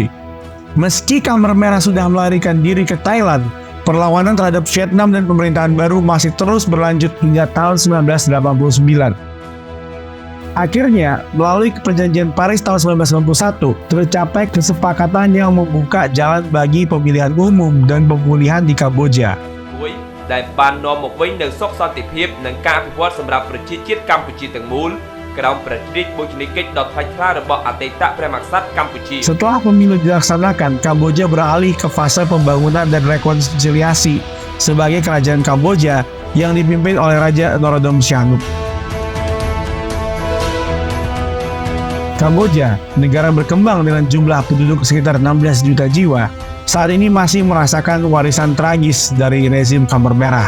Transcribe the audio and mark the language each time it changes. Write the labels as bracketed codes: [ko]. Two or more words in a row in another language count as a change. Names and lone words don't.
[id] Meski Khmer Merah sudah melarikan diri ke Thailand, perlawanan terhadap Vietnam dan pemerintahan baru masih terus berlanjut hingga tahun 1989. Akhirnya, melalui Perjanjian Paris tahun 1991, tercapai kesepakatan yang membuka jalan bagi pemilihan umum dan pemulihan di Kamboja. [km] ដែលបាននាំមកវិញនូវសុខសន្តិភាពនិងការអភិវឌ្ឍសម្រាប់ប្រជាជាតិកម្ពុជាទាំងមូលក្រោមព្រះរាជបូជនីយកិច្ចដ៏ថ្លៃថ្លារបស់អតីតព្រះមហាក្សត្រកម្ពុជា Setelah [id] pemilu dilaksanakan, Kamboja beralih ke fase pembangunan dan rekonsiliasi sebagai kerajaan Kamboja yang dipimpin oleh Raja Norodom Sihanouk. Kamboja, negara berkembang dengan jumlah penduduk sekitar 16 juta jiwa, saat ini masih merasakan warisan tragis dari rezim Khmer Merah.